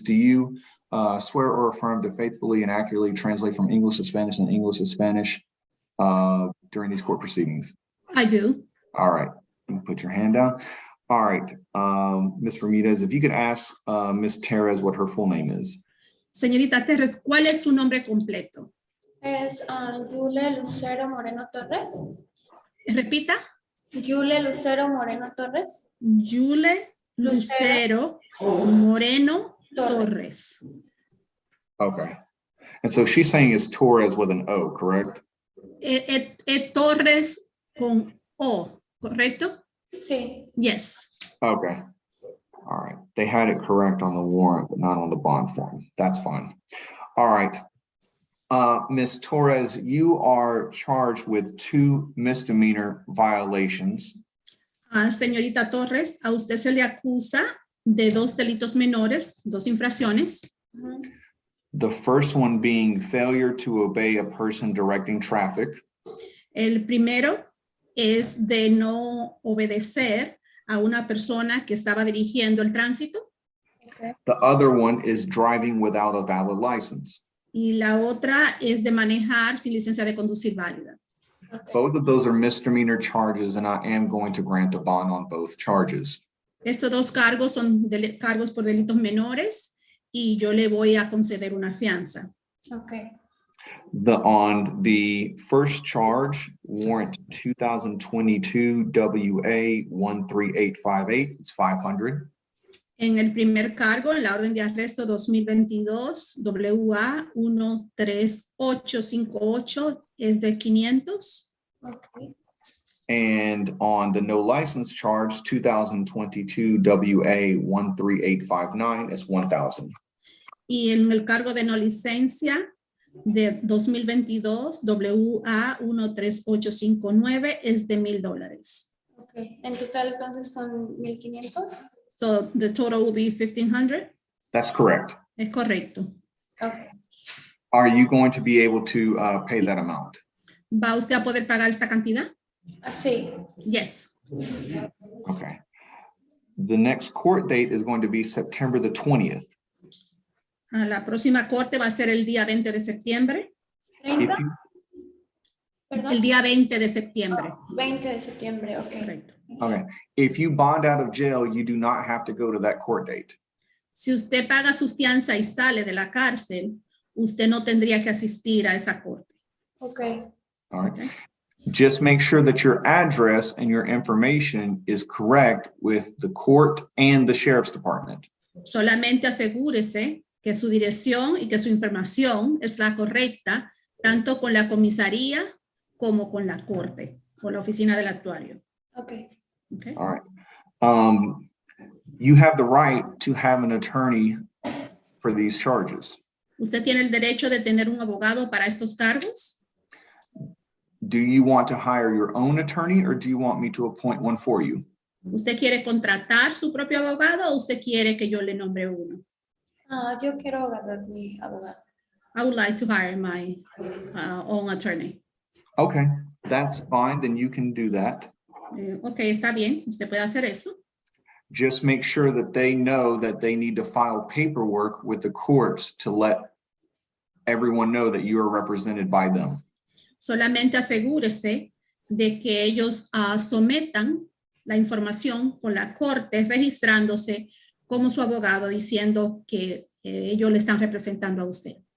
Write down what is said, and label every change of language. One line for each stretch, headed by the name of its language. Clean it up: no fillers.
English: Do you swear or affirm to faithfully and accurately translate from English to Spanish and English to Spanish during these court proceedings? I do. All right. You can put your hand down. All right. Ms. Bermudez, if you could ask Ms. Terez what her full name is.
Spanish: Señorita Terres, ¿cuál es su nombre completo? Es Yule Lucero Moreno Torres. Repita. Yule Lucero Moreno Torres. Yule Lucero Moreno Torres.
English: Okay. And so she's saying it's Torres with an O, correct?
Spanish: Torres con O, ¿correcto? Sí.
English: Yes. Okay. All right. They had it correct on the warrant, but not on the bond form. That's fine. All right. Ms. Torres, you are charged with 2 misdemeanor violations.
Spanish: Señorita Torres, a usted se le acusa de 2 delitos menores, 2 infracciones.
English: The first one being failure to obey a person directing traffic.
Spanish: El primero es de no obedecer a una persona que estaba dirigiendo el tránsito.
English: Okay. The other one is driving without a valid license.
Spanish: Y la otra es de manejar sin licencia de conducir válida.
English: Okay. Both of those are misdemeanor charges, and I am going to grant a bond on both charges.
Spanish: Estos 2 cargos son cargos por delitos menores y yo le voy a conceder una fianza.
English: Okay. On the first charge, warrant 2022 WA 13858, it's 500.
Spanish: En el primer cargo, en la orden de arresto 2022 WA 13858 es de 500.
English: Okay. And on the no license charge, 2022 WA 13859 is 1,000.
Spanish: Y en el cargo de no licencia de 2022 WA 13859 es de $1,000. Okay. En total entonces son 1,500.
English: So the total will be 1,500. That's correct.
Spanish: Es correcto.
English: Okay. Are you going to be able to pay that amount?
Spanish: ¿Va usted a poder pagar esta cantidad? Sí.
English: Yes. Okay. The next court date is going to be September the 20th.
Spanish: La próxima corte va a ser el día 20 de septiembre.
English: If
Spanish: 30.
English: you,
Spanish: Perdón. El día 20 de septiembre. 20 de septiembre. Okay. Correcto.
English: okay. If you bond out of jail, you do not have to go to that court date.
Spanish: Si usted paga su fianza y sale de la cárcel, usted no tendría que asistir a esa corte.
English: Okay. All right. Okay. Just make sure that your address and your information is correct with the court and the sheriff's department.
Spanish: Solamente asegúrese que su dirección y que su información es la correcta, tanto con la comisaría como con la corte, con la oficina del actuario.
English: Okay. Okay. All right. You have the right to have an attorney for these charges.
Spanish: ¿Usted tiene el derecho de tener un abogado para estos cargos?
English: do you want to hire your own attorney or do you want me to appoint one for you?
Spanish: ¿Usted quiere contratar su propio abogado o usted quiere que yo le nombre uno? Yo quiero agarrar mi abogado.
English: I would like to hire my own attorney. Okay, that's fine. Then you can do that.
Spanish: Ok, está bien. Usted puede hacer eso.
English: Just make sure that they know that they need to file paperwork with the courts to let everyone know that you are represented by them.
Spanish: Solamente asegúrese de que ellos sometan la información con la corte registrándose como su abogado diciendo que ellos le están representando a usted.